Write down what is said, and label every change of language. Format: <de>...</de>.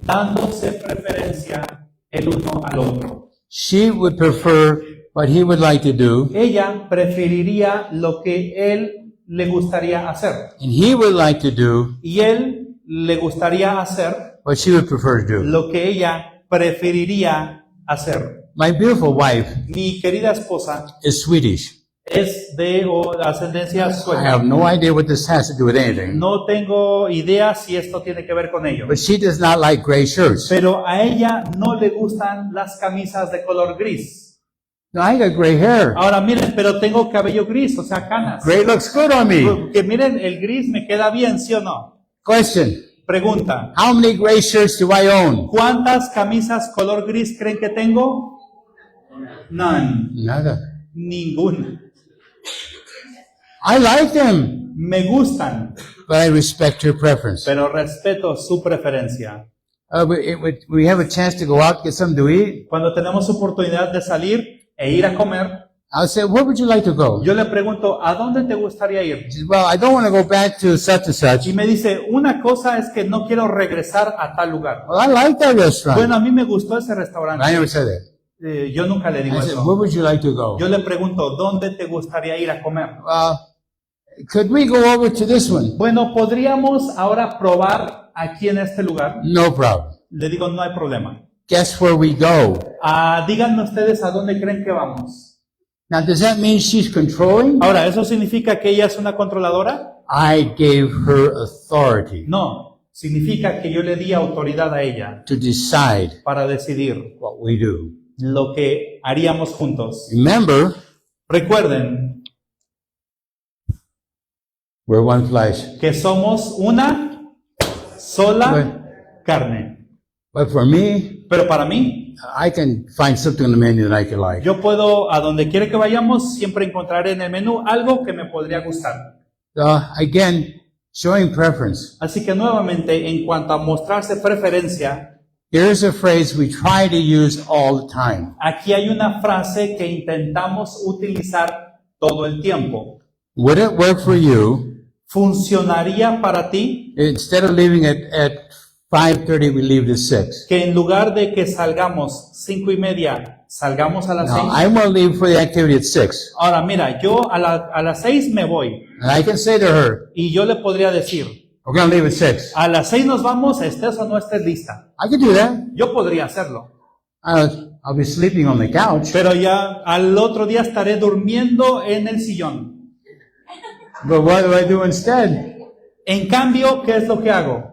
<es>dándose preferencia el uno al otro.</es> <en>She would prefer what he would like to do,</en> <es>Ella preferiría lo que él le gustaría hacer</es> <en>and he would like to do</en> <es>y él le gustaría hacer</es> <en>what she would prefer to do.</en> <es>lo que ella preferiría hacer.</es> <en>My beautiful wife</en> <es>Mi querida esposa</es> <en>is Swedish.</en> <es>es de ascendencia</es> <en>I</en> <es>sueca.</es> <en>have no idea what this has to do with anything.</en> <es>No tengo idea si esto tiene que ver con ello.</es> <en>But she does not like gray shirts.</en> <es>Pero a ella no le gustan las camisas de color gris.</es> <en>No, I got gray hair.</en> <es>Ahora miren, pero tengo cabello gris, o sea, canas.</es> <en>Gray looks good on me.</en> <es>Que miren, el gris me queda bien, ¿sí o no?</es> <en>Question.</en> <es>Pregunta,</es> <en>How many gray shirts do I own?</en> <es>¿cuántas camisas color gris creen que tengo?</es> <en>None.</en> <es>Nada. Ninguna.</es> <en>I like them,</en> <es>Me gustan,</es> <en>but I respect her preference.</en> <es>pero respeto su preferencia.</es> <en>We have a chance to go out and get something to eat.</en> <es>Cuando tenemos oportunidad de salir e ir a comer,</es> <en>I'll say, where would you like to go?</en> <es>yo le pregunto, ¿a dónde te gustaría ir?</es> <en>She says, well, I don't want to go back to such and such.</en> <es>Y me dice, una cosa es que no quiero regresar a tal lugar.</es> <en>Well, I like that restaurant.</en> <es>Bueno, a mí me gustó ese</es> <en>But I</en> <es>restaurante.</es> <en>never said that.</en> <es>Yo nunca le digo</es> <en>I said,</en> <es>eso.</es> <en>where would you like to go?</en> <es>Yo le pregunto, ¿dónde te gustaría ir a comer?</es> <en>Could we go over to this one?</en> <es>Bueno, ¿podríamos ahora probar aquí en este lugar?</es> <en>No problem.</en> <es>Le digo, no hay problema.</es> <en>Guess where we go?</en> <es>Díganme ustedes a dónde creen que vamos.</es> <en>Now, does that mean she's controlling?</en> <es>Ahora, ¿eso significa que ella es una controladora?</es> <en>I gave her authority</en> <es>No, significa que yo le di autoridad a ella</es> <en>to decide</en> <es>para decidir</es> <en>what we do.</en> <es>lo que haríamos juntos.</es> <en>Remember,</en> <es>Recuerden</es> <en>we're one flesh.</en> <es>que somos una sola carne.</es> <en>But for me,</en> <es>Pero para mí,</es> <en>I can find something on the menu that I can like.</en> <es>yo puedo, a donde quiera que vayamos, siempre encontraré en el menú algo que me podría gustar.</es> <en>Again, showing preference.</en> <es>Así que nuevamente, en cuanto a mostrarse preferencia,</es> <en>Here's a phrase we try to use all the time.</en> <es>aquí hay una frase que intentamos utilizar todo el tiempo.</es> <en>Would it work for you</en> <es>¿Funcionaría para ti</es> <en>instead of leaving at 5:30, we leave at 6?</en> <es>que en lugar de que salgamos 5:30, salgamos a las</es> <en>Now,</en> <es>6?</es> <en>I'm going to leave for the activity at 6.</en> <es>Ahora, mira, yo a las 6 me voy</es> <en>And I can say to her,</en> <es>y yo le podría decir,</es> <en>we're going to leave at 6.</en> <es>a las 6 nos vamos, estés o no estés lista.</es> <en>I can do that.</en> <es>Yo podría hacerlo,</es> <en>I'll be sleeping on the couch.</en> <es>pero ya al otro día estaré durmiendo en el sillón.</es> <en>But what do I do instead?</en> <es>En cambio, ¿qué es lo que hago?</es>